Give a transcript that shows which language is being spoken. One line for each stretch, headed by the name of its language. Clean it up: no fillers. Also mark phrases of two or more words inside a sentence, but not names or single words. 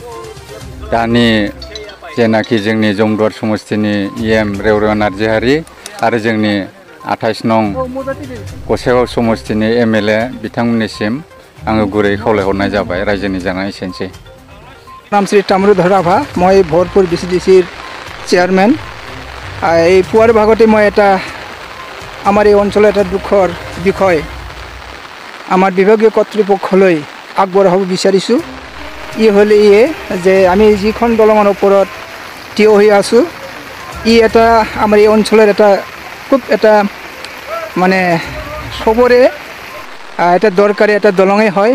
Bodo: दानि जेनाखि जोंनि जमदुवार समस्तिनि EM रेवरेव नार्जारी आरो जोंनि 28 नं गसाइगाव समस्तिनि MLA बिथांमोननिसिम आङो गुरै खावलायहरनाय जाबाय रायजोनि जानानै एसेनोसै। नाम श्री ताम्रुधर राभा मैं भरपुर BCDCर
Assamese: চেয়ারম্যান এই পুৱাৰ ভাগতে মই এটা আমাৰ এই অঞ্চলৰ এটা দুখৰ বিষয় আমাৰ বিভাগীয় কৰ্তৃপক্ষলৈ আগবঢ়াব বিচাৰিছোঁ। ই হ'ল যে আমি যিখন দলঙৰ ওপৰত থিয় হৈ আছোঁ ই এটা আমাৰ এই অঞ্চলৰ এটা খুব এটা মানে সবৰে এটা দৰকাৰী এটা দলঙেই হয়।